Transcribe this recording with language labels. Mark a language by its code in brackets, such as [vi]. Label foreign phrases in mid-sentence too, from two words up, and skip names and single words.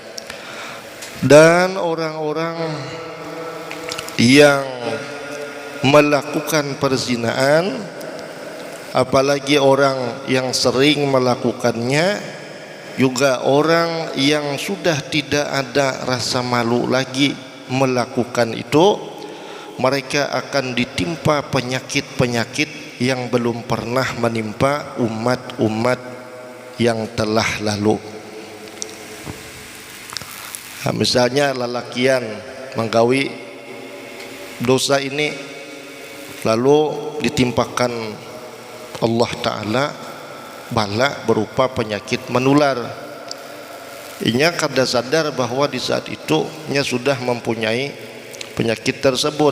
[id] Dan orang-orang yang melakukan perzinaan, apalagi orang yang sering melakukannya, juga orang yang sudah tidak ada rasa malu lagi melakukan itu, mereka akan ditimpa penyakit-penyakit yang belum pernah menimpa umat-umat yang telah lalu. Nah, misalnya lelakian menggawi dosa ini, lalu ditimpakan Allah Ta'ala bala berupa penyakit menular. [bjn] Inya kada sadar bahwa di saat itu nya sudah mempunyai penyakit tersebut.